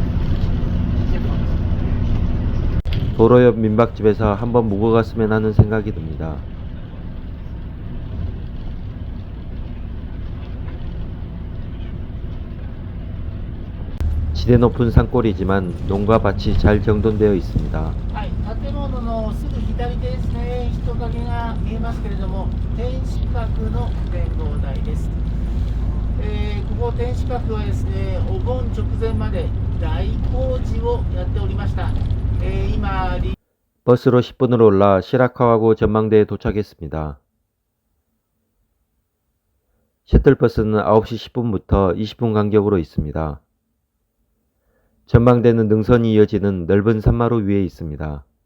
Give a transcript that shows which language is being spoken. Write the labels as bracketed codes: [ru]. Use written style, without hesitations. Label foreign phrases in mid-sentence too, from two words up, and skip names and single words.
[ko] 도로 옆 민박집에서 한번 묵어갔으면 하는 생각이 듭니다. 지대 높은 산골이지만 농가 밭이 잘 정돈되어 있습니다. [ja] 建物のすぐ左手ですね、人影が見えますけれども、天守閣の展望台です。ここ天守閣はですね、お盆直前まで大工事をやっておりました。今、 [ko] 버스로 10분으로 올라 시라카와고 전망대에 도착했습니다. 셔틀버스는 9시 10분부터 20분 간격으로 있습니다. 전망대는 능선이 이어지는 넓은 산마루 위에 있습니다.